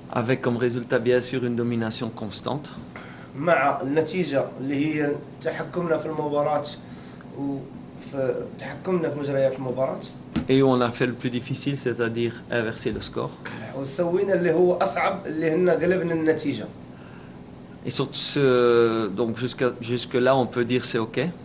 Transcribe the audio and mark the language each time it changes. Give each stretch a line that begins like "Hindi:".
French: Avec comme résultat bien sûr une domination constante.
Arabic: مع النتيجة اللي هي تحكمنا في المباراة وتحكمنا في مجريات المباراة.
French: Et où on a fait le plus difficile, c'est-à-dire inverser le score.
Arabic: وسوينا اللي هو أصعب اللي هن قلبنا النتيجة.
French: Et sur donc jusque là on peut dire c'est ok.